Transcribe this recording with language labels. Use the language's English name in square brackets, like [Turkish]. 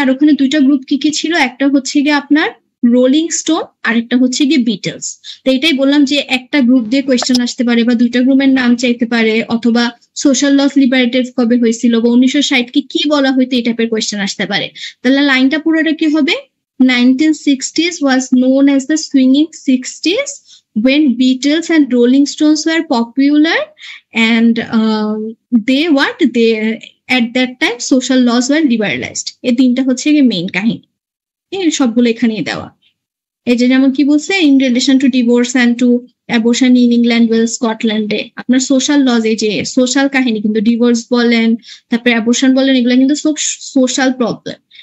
[Bangla] আর ওখানে দুইটা গ্রুপ কি কি ছিল? একটা হচ্ছে গিয়ে আপনার রোলিং স্টোন আর একটা হচ্ছে গিয়ে বিটলস। তো এটাই বললাম যে একটা গ্রুপ দিয়ে কোয়েশ্চেন আসতে পারে বা দুইটা গ্রুপের নাম চাইতে পারে, অথবা সোশ্যাল লস লিবারেটিভ কবে হয়েছিল বা 1960 কি বলা হইতো, এই টাইপের কোয়েশ্চেন আসতে পারে। তাহলে লাইনটা পুরোটা কি হবে? [English] 1960s was known as the swinging 60s when Beatles and Rolling Stones were popular and they at that time social laws were liberalized. [Bangla] এই তিনটা হচ্ছে গিয়ে মেইন কাহিনী, এই সবগুলো এখানেই দেওয়া। এই যে যেমন কি বলছে, [English] in relation to divorce and to abortion [Bangla] in England, Wales, স্কটল্যান্ডে আপনার সোশ্যাল লজ, এই যে সোশ্যাল কাহিনী, কিন্তু ডিভোর্স বলেন তারপরে অ্যাবর্শন বলেন, এগুলো কিন্তু সব সোশ্যাল প্রবলেম।